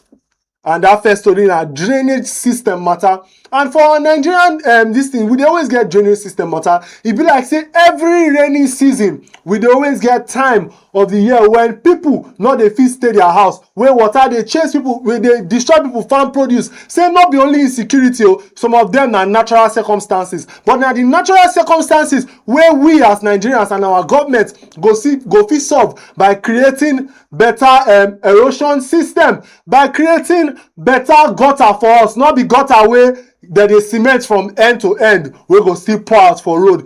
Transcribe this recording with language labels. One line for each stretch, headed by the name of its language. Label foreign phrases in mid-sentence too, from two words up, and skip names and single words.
Nigerian Pidgin: And that first story na drainage system matter. And for our Nigerian this thing, we dey always get drainage system matter. E be like say every rainy season we dey always get time of the year when people no dey fit stay their house, where water dey chase people, where dey destroy people farm produce. Say not be only insecurity, some of them na natural circumstances, but na the natural circumstances where we as Nigerians and our government go fit solve by creating better erosion system, by creating better gutter for us, not be gutter way that dey cement from end to end we go still pour out for road.